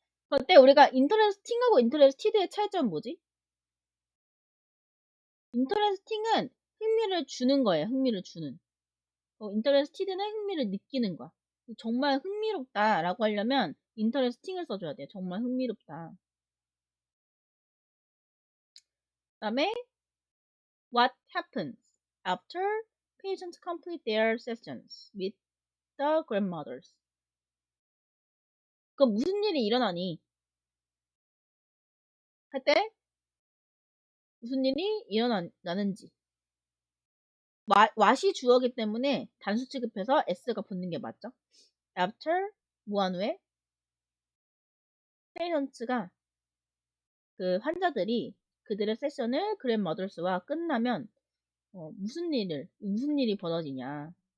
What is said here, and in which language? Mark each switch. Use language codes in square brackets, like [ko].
[ko] 그때 우리가 인터레스팅하고 인터레스티드의 차이점은 뭐지? 인터레스팅은 흥미를 주는 거예요. 흥미를 주는. 인터레스티드는 흥미를 느끼는 거야. 정말 흥미롭다라고 하려면 인터레스팅을 써줘야 돼요. 정말 흥미롭다. 그다음에 [en] what happens after patients complete their sessions with the grandmothers. [ko] 그 무슨 일이 일어나니? 할 때 무슨 일이 일어나는지. what이 주어기 때문에 단수 취급해서 s가 붙는 게 맞죠? after 무한 후에 patients가 그 환자들이 그들의 세션을 grandmothers와 끝나면 무슨 일이 벌어지냐.